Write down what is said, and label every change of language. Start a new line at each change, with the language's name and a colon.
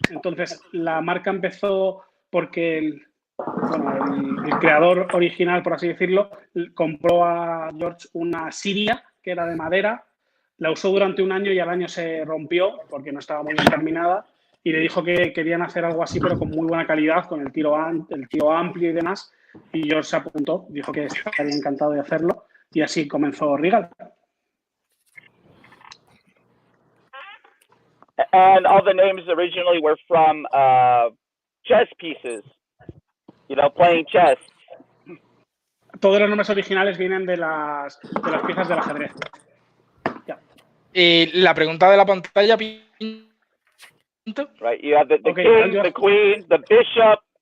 Spanish: Entonces la marca empezó porque el creador original, por así decirlo, compró a George una Siria que era de madera, la usó durante un año y al año se rompió porque no estaba muy bien terminada y le dijo que querían hacer algo así pero con muy buena calidad, con el tiro amplio y demás, y George se apuntó, dijo que estaría encantado de hacerlo y así comenzó Regal.
English: And all the names originally were from chess pieces. You know, playing chess.
Spanish: Todos los nombres originales vienen de las piezas del ajedrez.
English: Yeah.
Spanish: Y la pregunta de la pantalla, Pinto.
English: Right, you have the king, the queen, the bishop.